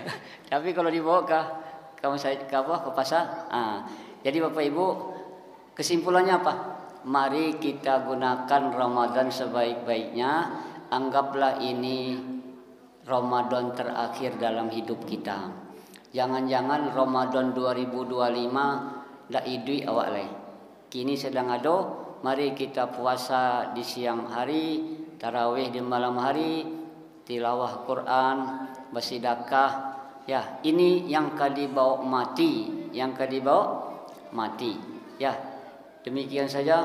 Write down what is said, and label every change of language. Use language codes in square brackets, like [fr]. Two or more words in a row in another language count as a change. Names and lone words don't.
[id] Tapi kalau dibawa ke masjid ke pasar, jadi Bapak Ibu, kesimpulannya apa? Mari kita gunakan Ramadan sebaik-baiknya. Anggaplah ini Ramadan terakhir dalam hidup kita. [min] Jangan-jangan Ramadan 2025 dak idui awak lai. [id] Kini sedang ada, mari kita puasa di siang hari, tarawih di malam hari, tilawah Quran, bersedekah. Ya, ini yang kadibawa mati, Ya, demikian saja.